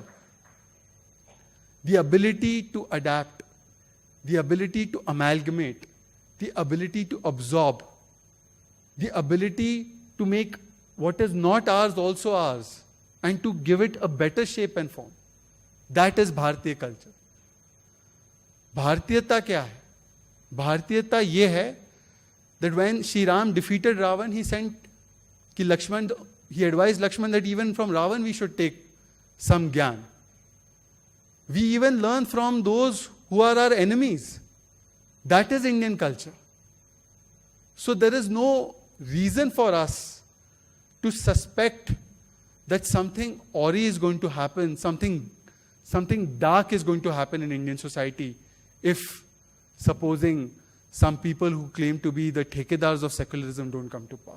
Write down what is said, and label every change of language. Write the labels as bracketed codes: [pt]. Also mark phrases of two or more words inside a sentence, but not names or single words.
[en] The ability to adapt, the ability to amalgamate, the ability to absorb, the ability to make what is not ours also ours, and to give it a better shape and form. That is Bharatiya culture. [hi] भारतीयता क्या है? भारतीयता ये है [en] that when Shri Ram defeated Ravan, he advised Lakshman that even from Ravan we should take some gyan. We even learn from those who are our enemies. That is Indian culture. So there is no reason for us to suspect that something awry is going to happen, something dark is going to happen in Indian society if, supposing, some people who claim to be the thekedars of secularism don't come to power.